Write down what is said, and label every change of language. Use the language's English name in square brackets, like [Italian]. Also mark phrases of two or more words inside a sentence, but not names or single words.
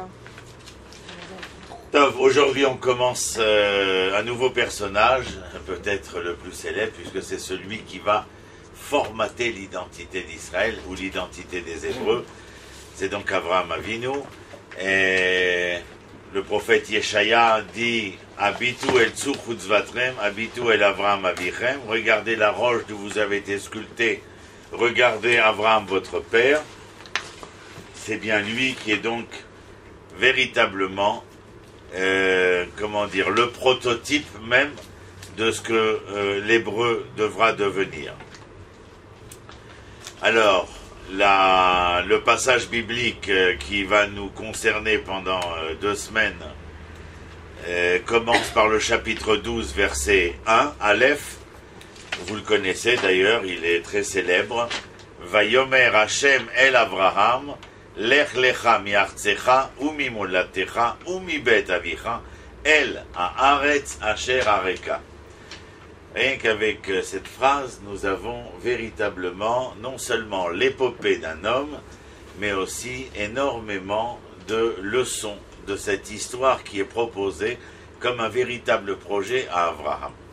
[French] Aujourd'hui, on commence un nouveau personnage, peut-être le plus célèbre, puisque c'est celui qui va formater l'identité d'Israël ou l'identité des Hébreux. C'est donc [Hebrew] אברהם אבינו. [French] Et le prophète Yeshaya dit [Hebrew] הביטו אל צור חצבתם, הביטו אל אברהם אביכם. [French] Regardez la roche d'où vous avez été sculpté. Regardez Avraham, votre père. C'est bien lui qui est donc véritablement le prototype même de ce que l'hébreu devra devenir. Alors, le passage biblique qui va nous concerner pendant 2 semaines commence par le chapitre 12, verset 1, Aleph. Vous le connaissez d'ailleurs, il est très célèbre. [Hebrew] ויאמר השם אל אברהם, לך לך מארצך וממולדתך ומבית אביך אל הארץ אשר אראך. [French] Rien qu'avec cette phrase, nous avons véritablement non seulement l'épopée d'un homme, mais aussi énormément de leçons de cette histoire qui est proposée comme un véritable projet à Abraham.